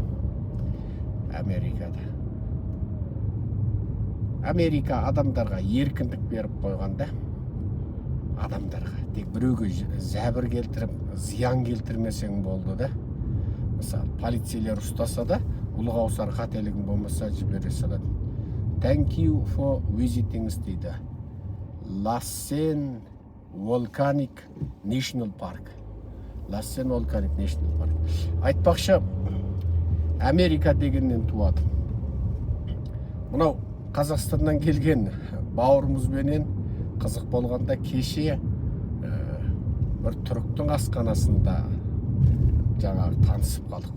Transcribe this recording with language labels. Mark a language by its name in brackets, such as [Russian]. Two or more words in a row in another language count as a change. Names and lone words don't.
[Kazakh] Америка адамдарға еркіндік беріп қойғанда, адамдарға тек біреуге зәбір келтіріп, зиян келтірмесең болды да. Мысалы, полицейлер ұстаса да, ұлғаусар қателігің болмаса жібере салады. [English] Thank you for visiting дейді. [Kazakh] Lassen Volcanic National Park. Lassen Volcanic National Park. Айтпақшы, Америка дегеннен туады. Мынау Қазақстаннан келген бауырымызбенен қызық болғанда кеше бір түріктің асханасында жаңағы танысып қалдық.